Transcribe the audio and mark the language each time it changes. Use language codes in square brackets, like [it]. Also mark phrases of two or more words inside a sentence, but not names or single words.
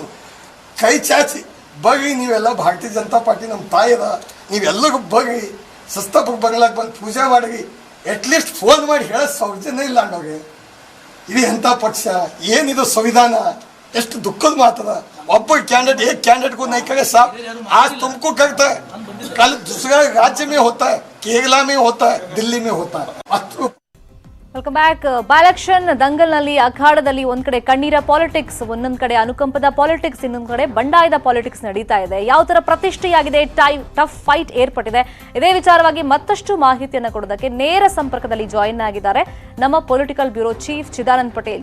[kn] ಕೈ ಚಾಚಿ ಬಗ್ಗಿ ನೀವೆಲ್ಲ ಭಾರತೀಯ ಜನತಾ ಪಾರ್ಟಿ ನಮ್ಮ ತಾಯಿದ, ನೀವೆಲ್ಲರಿಗೂ ಬಗ್ಗಿ ಸಸ್ತಪಕ್ಕೆ ಬಂಗ್ಲಾಕ್ ಬಂದು ಪೂಜೆ ಮಾಡಿ ಅಟ್ಲೀಸ್ಟ್ ಫೋನ್ ಮಾಡಿ ಹೇಳೋ ಸೌಜನ್ಯ ಇಲ್ಲ ಅಣ್ಣವ್ರಿಗೆ. ಇದು ಎಂಥ ಪಕ್ಷ, ಏನಿದು ಸಂವಿಧಾನ, ಎಷ್ಟು ದುಃಖದ ಮಾತದ. [hi] ಒಬ್ಬ कैंडिडेट एक कैंडिडेट को नहीं करे साहब, आज तुमको करता है, कल दूसरा राज्य में होता है, केरला में होता है, दिल्ली में होता है. [en] welcome back. by election [kn] ದಂಗಲ್ನಲ್ಲಿ ಅಖಾಡದಲ್ಲಿ ಒಂದ್ ಕಡೆ ಕಣ್ಣೀರ ಪಾಲಿಟಿಕ್ಸ್, ಒಂದೊಂದ್ ಕಡೆ ಅನುಕಂಪದ ಪಾಲಿಟಿಕ್ಸ್, ಇನ್ನೊಂದ್ ಕಡೆ ಬಂಡಾಯದ ಪಾಲಿಟಿಕ್ಸ್ ನಡೀತಾ ಇದೆ. ಯಾವ ತರ ಪ್ರತಿಷ್ಠೆಯಾಗಿದೆ, [en] tough fight [kn] ಏರ್ಪಟ್ಟಿದೆ. ಇದೇ ವಿಚಾರವಾಗಿ ಮತ್ತಷ್ಟು ಮಾಹಿತಿಯನ್ನು ಕೊಡೋದಕ್ಕೆ ನೇರ ಸಂಪರ್ಕದಲ್ಲಿ ಜಾಯಿನ್ ಆಗಿದ್ದಾರೆ ನಮ್ಮ [en] political bureau chief [kn] ಚಿದಾನಂದ್ ಪಟೇಲ್.